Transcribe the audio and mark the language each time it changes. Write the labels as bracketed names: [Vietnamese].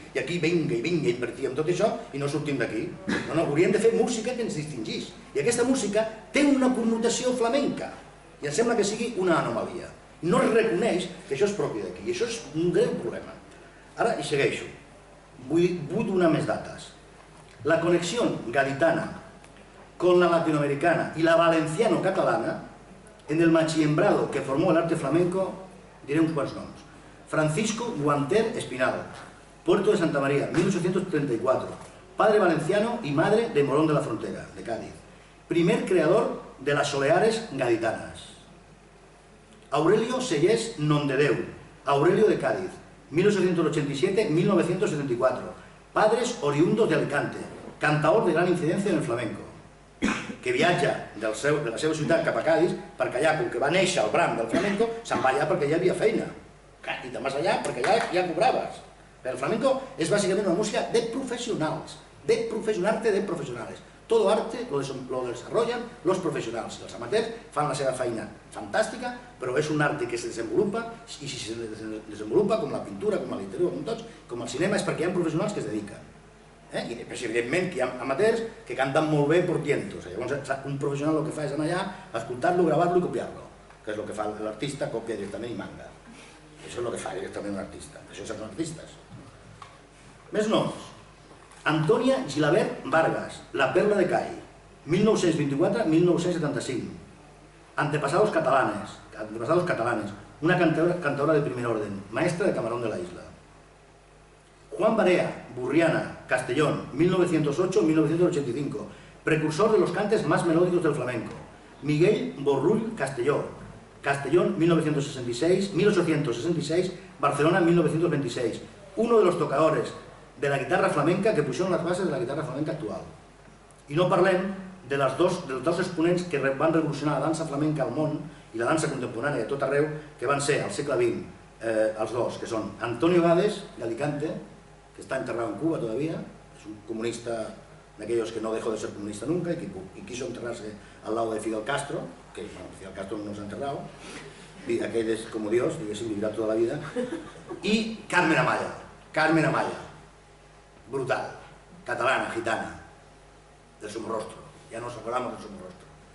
[Catalan] I aquí vinga, invertíem tot això i no sortim d'aquí. No, hauríem de fer música que ens distingís. I aquesta música té una connotació flamenca, i em sembla que sigui una anomalia. No es reconeix que això és propi d'aquí, i això és un greu problema. Ara hi segueixo. Vull donar més dates. [Spanish] La conexión gaditana con la latinoamericana y la valenciano-catalana, en el machiembrado que formó el arte flamenco, [Catalan] diré uns quants noms. [Spanish] Francisco Guanter Espinal, Puerto de Santa María, 1834, padre valenciano y madre de Morón de la Frontera, de Cádiz. Primer creador de las soleares gaditanas. [Catalan] Aurelio Sellés Nondedeu, Aurelio de Cádiz, 1887-1974, [Spanish] padres oriundos de Alicante, cantaor de gran incidencia en el flamenco, [Catalan] que viatja de la seva ciutat cap a Cádiz perquè allà, com que va néixer el bram del flamenco, se'n va allà perquè hi havia feina, i te'n vas allà perquè ja cobraves. El flamenco és bàsicament una música de professionals, [Spanish] arte de profesionales. Todo arte lo desarrollan los profesionals. [Catalan] Els amateurs fan la seva feina fantàstica, però és un arte que se desenvolupa, i si se desenvolupa com la pintura, com la literatura, com el cinema, és perquè hi ha professionals que es dediquen. I evidentment que hi ha amateurs que canten molt bé [Spanish] por tientos. [Catalan] Llavors un professional el que fa és anar allà, escoltar-lo, gravar-lo i copiar-lo, que és el que fa l'artista, copia directament i manga. Això és el que fa directament un artista. Això són artistes. Més noms. Antonia Gilabert Vargas, La Perla de Cai, 1924-1975. [Spanish] Antepasados catalanes, una cantadora de primer orden, maestra de Camarón de la Isla. Juan Barea, Burriana, Castellón, 1908-1985, precursor de los cantes más melódicos del flamenco. Miguel Borrull Castelló, Castellón, 1866, Barcelona, 1926. Uno de los tocadores de la guitarra flamenca que pusieron las bases de la guitarra flamenca actual. [Catalan] I no parlem dels dos exponents que van revolucionar la dansa flamenca al món i la dansa contemporània de tot arreu, que van ser al segle XX, els dos, que són Antonio Gades, d'Alicante, que està [Spanish] enterrado en Cuba todavía, [Catalan] és un comunista [Spanish] de aquellos que no dejó de ser comunista nunca y quiso enterrarse al lado de Fidel Castro, que Fidel Castro no nos ha enterrado, [Catalan] y aquell és com Dios, diguéssim, vivirà tota la vida, i Carmen Amaya, brutal, catalana, gitana, del Somorrostro, [Spanish] ja nos acordamos del Somorrostro.